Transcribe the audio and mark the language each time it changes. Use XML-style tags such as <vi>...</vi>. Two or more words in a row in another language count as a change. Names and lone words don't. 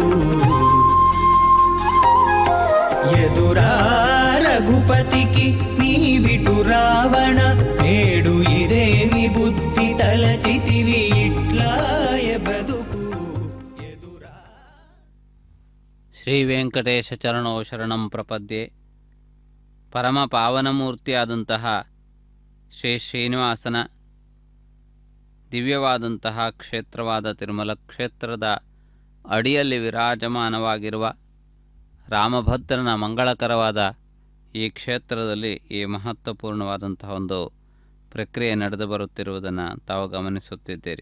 <te>ఎదురా రఘుపతికి నీవిటు రావణ నేడు ఇదేమి బుద్ధి తలచితివి ఇట్లాయ బ్రతుకు ఎదురా.</te> <sa>ಶ್ರೀ ವೆಂಕಟೇಶ ಚರಣೋ ಶರಣಂ ಪ್ರಪದ್ಯೆ.</sa> <kn>ಪರಮ ಪಾವನಮೂರ್ತಿಯಾದಂತಹ ಶ್ರೀ ಶ್ರೀನಿವಾಸನ ದಿವ್ಯವಾದಂತಹ ಕ್ಷೇತ್ರವಾದ ತಿರುಮಲ ಕ್ಷೇತ್ರದ ಅಡಿಯಲ್ಲಿ ವಿರಾಜಮಾನವಾಗಿರುವ ರಾಮಭದ್ರನ ಮಂಗಳಕರವಾದ ಈ ಕ್ಷೇತ್ರದಲ್ಲಿ ಈ ಮಹತ್ವಪೂರ್ಣವಾದಂತಹ ಒಂದು ಪ್ರಕ್ರಿಯೆ ನಡೆದು ಬರುತ್ತಿರುವುದನ್ನು ತಾವು ಗಮನಿಸುತ್ತಿದ್ದೀರಿ.</kn>